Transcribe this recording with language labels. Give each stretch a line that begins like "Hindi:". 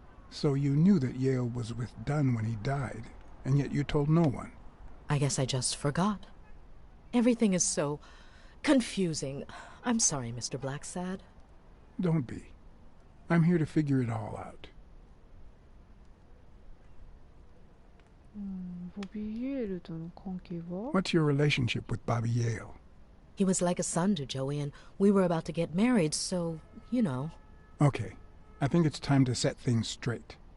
English: So you knew that Yale was with Dunn when he died, and yet you told no one. I guess I just forgot. Everything is so confusing. I'm sorry, Mr. Blacksad. Don't be. I'm here to figure it all out.
Japanese: ボビー・イエールとの関係は?
English: What's your relationship with Bobby Yale? He was like a son to Joey, and we were about to get married, so, you know. Okay, I think it's time to set things straight.